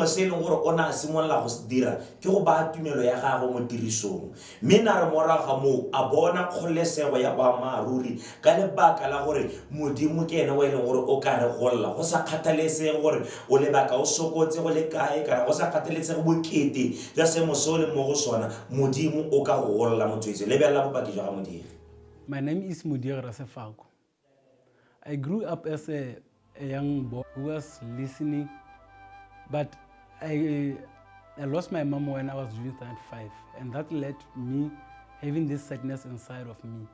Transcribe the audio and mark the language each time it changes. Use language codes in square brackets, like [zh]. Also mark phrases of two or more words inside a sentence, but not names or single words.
[tn] se leng gore o na simolla go se dira ke go ba tumelo ya gago mo tirisong mme na re moraga mo a bona kgolesego ya boammaaruri ka lebaka la gore modimo ke ene o e leng gore o ka re golla go sa kgathalesege gore o lebaka o sokotse go le kae kana go sa kgathalesege bokete ja semo se o le mo go sona modimo o ka go golla motswetse lebella bopaki jwa ga modiri. [en] My name is Mudiegi Rasefako. I grew up as a young boy who was listening, but I lost my mom when I was doing 5, and that led me having this sadness inside of me.